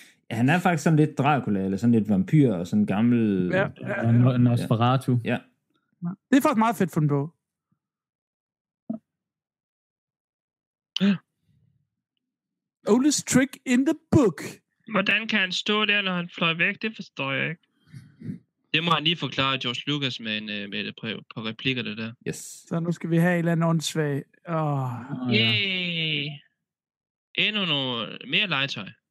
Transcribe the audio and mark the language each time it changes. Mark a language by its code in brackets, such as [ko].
[da] Han er faktisk sådan lidt Dracula, eller sådan lidt vampyr, og sådan gammel... Ja. Nosferatu. Ja. Det er faktisk meget fedt fundet på. Ja. [en] Oldest trick in the book. [da] Hvordan kan han stå der, når han fløj væk? Det forstår jeg ikke. Det må han lige forklare George Lucas med et par replikker, det der. [en] Yes. [da] Så nu skal vi have et eller andet åndssvagt. Oh. Yay! Endnu noget mere legetøj.